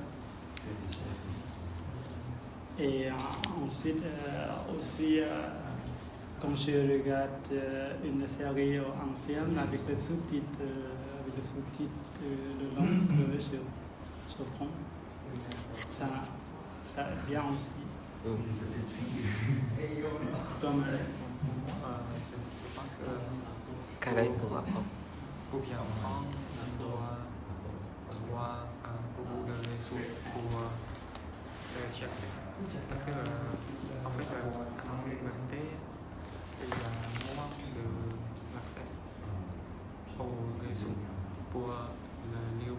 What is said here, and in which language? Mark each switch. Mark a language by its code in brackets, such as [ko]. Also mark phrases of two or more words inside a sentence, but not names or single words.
[fr] Et ensuite, aussi, quand je regarde une série ou un film avec le sous-titre de langue, je prends. Ça bien aussi. Toi-même. Je pense que [vi] Cái đấy phù hợp không? [fr] pour bien apprendre, on doit avoir beaucoup de ressources pour chercher. Parce que, en fait, à l'université, il y a moins de l'accès aux ressources pour le livre.